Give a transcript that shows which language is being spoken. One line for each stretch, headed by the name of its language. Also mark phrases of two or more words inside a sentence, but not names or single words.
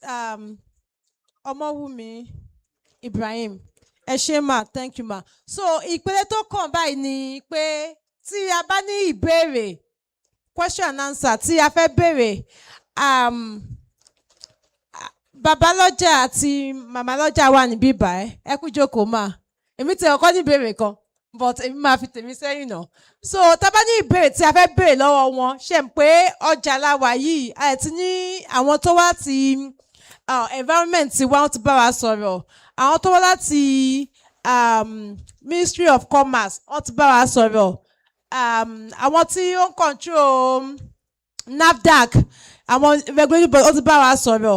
Yoruba: Omowumi Ibrahim. Ẹ ṣé ma,
English: thank you ma.
Yoruba: So ìpele tó kàn báyìí ni pé tí a bá ní ìbéèrè
English: question and answer
Yoruba: tí a fẹ́ béèrè bàbá lọ́jà àti màmá lọ́jà wà níbí báyìí ẹ kú jókòó mà. Èmi ti ọkọ ní ìbéèrè kan but èmi máa fi tèmi sẹ́yìn náà. So tá bá ní ìbéèrè tí a fẹ́ béèrè lọ́wọ́ wọn ṣe ń pé ọjà la wà yìí àti ní àwọn tó wá ti environment tí wọ́n ti bá wa sọ̀rọ̀, àwọn tó wá láti
English: Ministry of Commerce
Yoruba: wọ́n ti bá wa sọ̀rọ̀, àwọn tí ó ń control NAFDAC, àwọn
English: regulatory body
Yoruba: wọ́n ti bá wa sọ̀rọ̀.